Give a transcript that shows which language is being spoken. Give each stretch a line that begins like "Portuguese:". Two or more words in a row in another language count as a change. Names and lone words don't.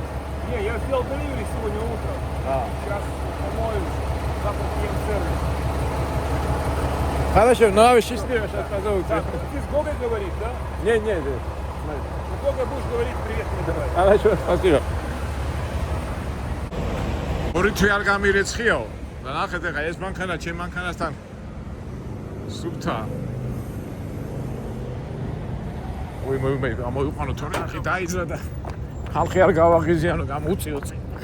Russian: Не, я сделал delivery сегодня утром. Сейчас помою. Завтра прием в сервис. Хорошо, ну а вы счастливы, сейчас позовут. Так, ты с Гогой говоришь, да? Нет. С Гогой будешь говорить привет передавать. Хорошо, спасибо.
Georgian: ორი თვე არ გამირეცხიაო და ნახეთ ახლა ეს მანქანა ჩემ მანქანასთან სუფთა. მოიყვანო თორე ახი დაიძრა და ხალხი არ გავაღიზიანო, გამუწიო წინ.